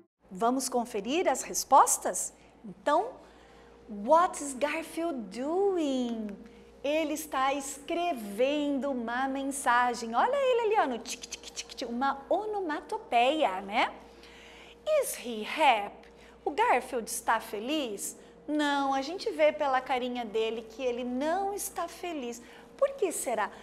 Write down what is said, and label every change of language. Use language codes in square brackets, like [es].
[pt] Vamos conferir as respostas? Então, [en] what is Garfield doing? [pt] Ele está escrevendo uma mensagem. Olha ele ali, ó, no tic, tic, tic, tic, uma onomatopeia, né? [en] Is he happy? [pt] O Garfield está feliz? Não, a gente vê pela carinha dele que ele não está feliz. Por que será?